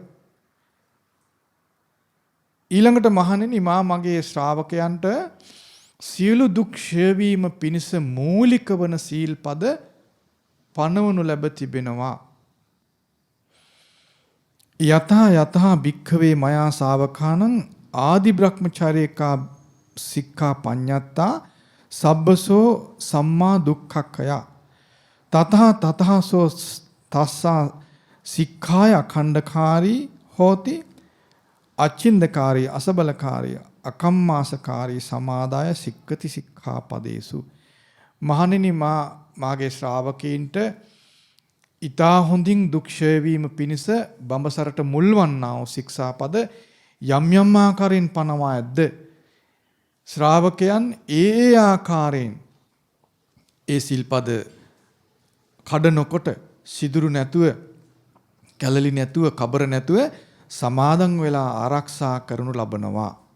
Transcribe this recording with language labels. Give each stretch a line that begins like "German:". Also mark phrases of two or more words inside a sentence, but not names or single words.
Sinhala: ඊළඟට මහණෙනි මගේ ශ්‍රාවකයන්ට සියලු දුක් ක්ෂය වීම පිණිස මූලික වන සීල්පද පනවනු ලැබ තිබෙනවා.
Pali: යතා යතා භික්ඛවේ මයා ශාවකානං ආදි බ්‍රහ්මචාරිකා සික්ඛා පඤ්ඤත්තා සබ්බසෝ සම්මා දුක්ඛක්ඛය තතහ තතහසෝ තස්සා සික්ඛාය අඛණ්ඩකාරී හෝති අචින්දකාරී අසබලකාරී අකම්මාසකාරී සමාදාය සික්ඛති සික්ඛාපදේසු.
Sinhala: මහණෙනි මාගේ ශ්‍රාවකීන්ට ඊතා හොඳින් දුක් ක්ෂය වීම පිණිස බඹසරට මුල්වන්නා වූ ශික්ෂාපද යම් යම් ආකාරයෙන් පනවා ඇද්ද ශ්‍රාවකයන් ඒ ආකාරයෙන් ඒ සිල්පද කඩ නොකොට සිදුරු නැතුව කැළලි නැතුව කබර නැතුව සමාදන් වෙලා ආරක්ෂා කරනු ලබනවා.